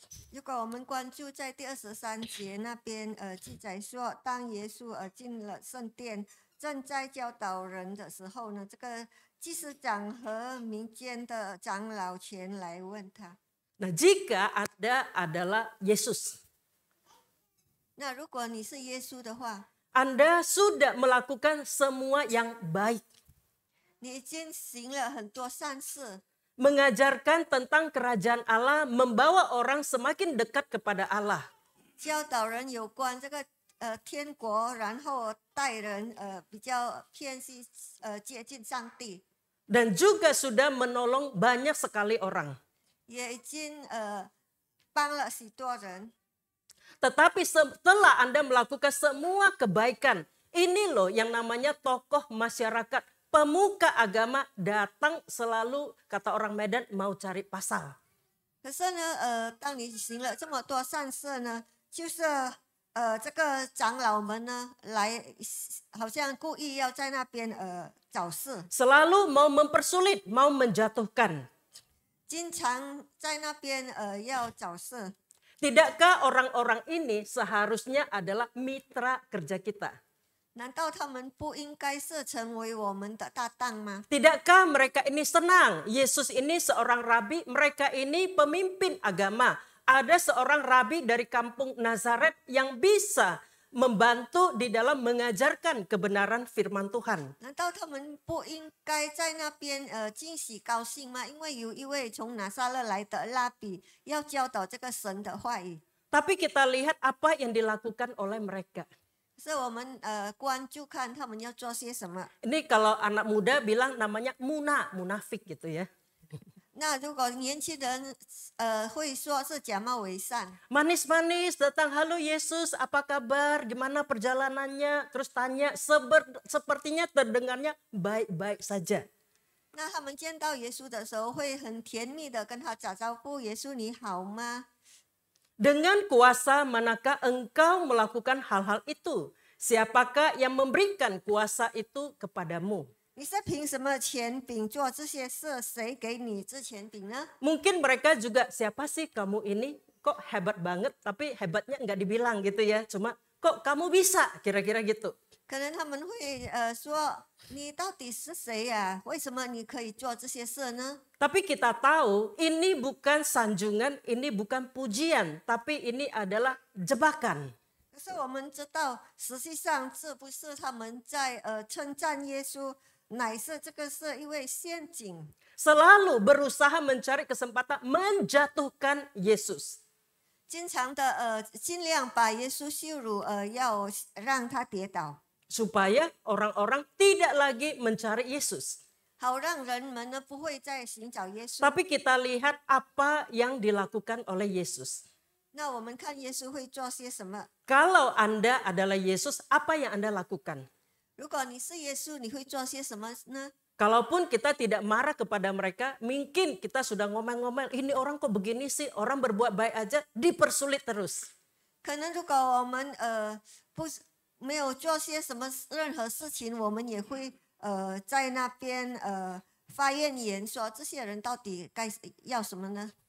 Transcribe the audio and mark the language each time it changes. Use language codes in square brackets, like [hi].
[zh] 如果我们关注在第23节那边，记载说，当耶稣进了圣殿，正在教导人的时候呢，这个祭司长和民间的长老前来问他。 [id] Nah, jika Anda adalah Yesus, [zh] 那如果你是耶稣的话， [id] Anda sudah melakukan semua yang baik. [zh] 你已经行了很多善事， [id] Mengajarkan tentang kerajaan Allah, membawa orang semakin dekat kepada Allah. [zh] 教导人有关这个天国，然后带人比较偏向接近上帝， [id] Dan juga sudah menolong banyak sekali orang. [zh] 也已经帮了许多人。 [id] Tetapi setelah Anda melakukan semua kebaikan, ini loh yang namanya tokoh masyarakat, pemuka agama datang selalu, kata orang Medan, mau cari pasal. [zh] 可是呢，当你行了这么多善事呢，就是这个长老们呢来，好像故意要在那边找事， [id] Selalu mau mempersulit, mau menjatuhkan. [zh] 经常在那边要找事。 [id] Tidakkah orang-orang ini seharusnya adalah mitra kerja kita? [zh] 难道他们不应该是成为我们的搭档吗？ [id] Tidakkah mereka ini senang? Yesus ini seorang rabi, mereka ini pemimpin agama. Ada seorang rabi dari kampung Nazaret yang bisa membantu di dalam mengajarkan kebenaran firman Tuhan. [zh] 难道他们不应该在那边惊喜高兴吗？因为有一位从拿撒勒来的拉比要教导这个神的话语。 [id] Tapi kita lihat apa yang dilakukan oleh mereka. [zh] 所以我们关注看他们要做些什么。 [id] Ini kalau anak muda bilang namanya munafik gitu ya. [zh] 那如果年轻人会说是假冒伪善， [id] Manis-manis datang, halo Yesus, apa kabar, gimana perjalanannya, terus tanya, sepertinya terdengarnya baik-baik saja. [zh] 那他们见到耶稣的时候会很甜蜜的跟他打招呼，耶稣你好吗？ [id] Dengan kuasa manakah engkau melakukan hal-hal itu? Siapakah yang memberikan kuasa itu kepadamu? [zh] 你是凭什么权柄做这些事？谁给你这权柄呢？ [id] Mungkin mereka juga, siapa sih kamu ini? Kok hebat banget, tapi hebatnya nggak dibilang gitu ya. Cuma kok kamu bisa, kira-kira gitu. [zh] 可能他们会说你到底是谁呀、为什么你可以做这些事呢？ [id] Tapi kita tahu ini bukan sanjungan, ini bukan pujian, tapi ini adalah jebakan. [zh] 可是我们知道，实际上是不是他们在称赞耶稣，乃是这个是一位陷阱。 [id] Selalu berusaha mencari kesempatan menjatuhkan Yesus. [zh] 经常的尽量把耶稣羞辱，要让他跌倒， [id] Supaya orang-orang tidak lagi mencari Yesus. [zh] 好让人们呢不会再寻找耶稣。 [id] Tapi kita lihat apa yang dilakukan oleh Yesus. [zh] 那我们看耶稣会做些什么？ [id] Kalau Anda adalah Yesus, apa yang Anda lakukan? [zh] 如果你是耶稣，你会做些什么呢？ [id] Kalaupun kita tidak marah kepada mereka, mungkin kita sudah ngomel-ngomel, ini orang kok begini sih, orang berbuat baik aja dipersulit terus. [zh] 可能如果我们不是没有做些什么任何事情，我们也会在那边发怨言，说这些人到底该要什么呢？